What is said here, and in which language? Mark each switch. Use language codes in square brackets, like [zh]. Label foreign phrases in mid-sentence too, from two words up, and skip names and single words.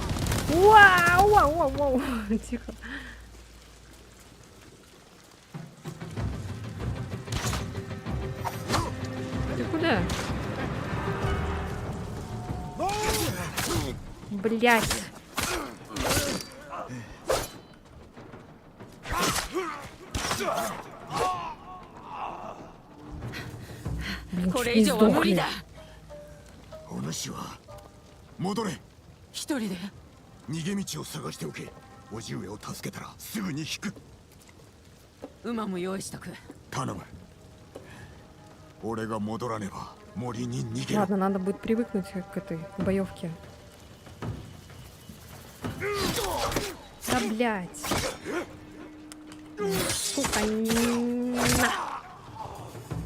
[ru] Вау. Тихо. Ты куда? Блять. Блин, [ja] これ [ru] чуть [ja] 以 [ru] не [ja] 上は無 [ru] сдохли. [ja] 理だ。お主は戻れ。一人で。逃げ道を探しておけ。叔父上を助けたらすぐに引く。馬も用意しとく。頼む。俺が戻らねば森に逃げろ。 [ru] Ладно, надо будет привыкнуть к этой боевке. Да, блядь. Сука.